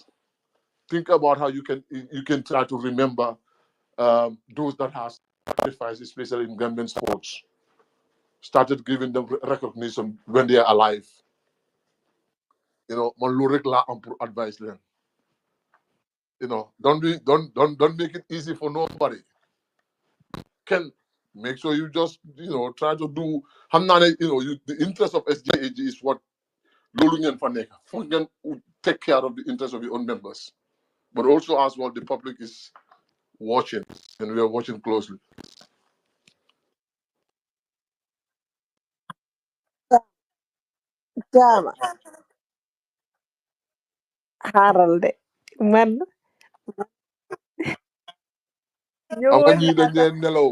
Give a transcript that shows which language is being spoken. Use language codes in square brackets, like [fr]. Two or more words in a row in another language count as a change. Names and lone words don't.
[en] Think about how you can try to remember those that have sacrificed, especially in Gambian sports. Started giving them recognition when they are alive. [wo] Man lu rek la am pour [en] advice them. Don't make it easy for nobody. Can make sure you just try to do. The interest of SJAG is what [wo] loolu ngeen fa nekk foog ngeen [en] take care of the interest of your own members, but also as well the public is watching and we are watching closely. [wo] Jaama xaaral de man Xam nga ñëwoon ñii naa dañ sax dee nelaw